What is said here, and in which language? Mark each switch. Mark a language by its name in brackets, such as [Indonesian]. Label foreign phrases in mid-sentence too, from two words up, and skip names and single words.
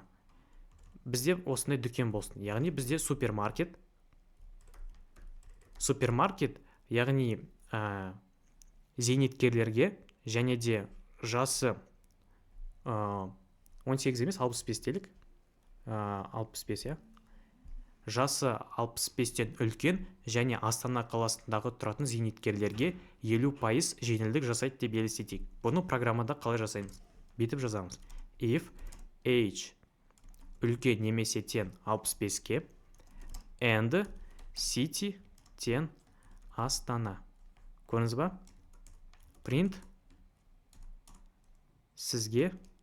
[Kazakh] Бізде осындай дүкен болсын. Яғни бізде супермаркет, яғни зейнеткерлерге, және де жасы 18 емес, 65 делік. 65, жасы 65-тен үлкен және Астана қаласындағы тұратын зейнеткерлерге 50% жеңілдік жасайды деп елестетейік. Бұны программада қалай жасаймыз? Бүйтіп жазамыз. [English] If age [Kazakh] үлкен немесе тең 65-ке [English] and city [Kazakh] тең Астана. Көрдіңіз ба? Print сізге